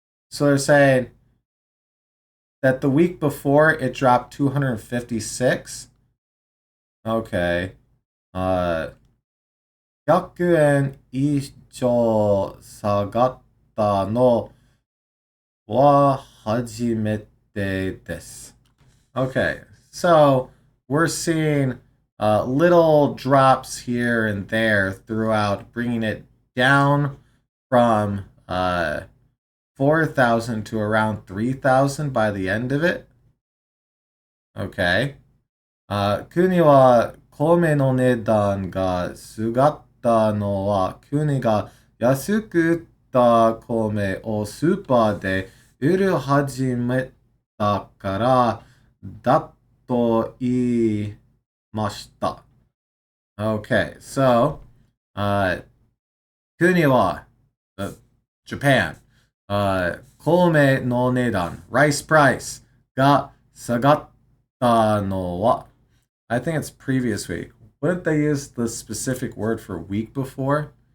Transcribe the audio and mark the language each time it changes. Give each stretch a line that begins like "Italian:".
English: So they're saying that the week before it dropped 256. Okay.
Japanese: 100円以上下がったのは初めてです。
English: Okay, so we're seeing little drops here and there throughout, bringing it down from 4,000 to around 3,000 by the end of it. Okay.
Japanese: 国は米の値段が下がったのは国が安く売った米をスーパーで売り始めたからだと言いました。
English: Okay, so, 国は、Japan, 米の値段、rice price
Japanese: が下がったのは
English: I think it's previous week. Wouldn't they use the specific word for week before?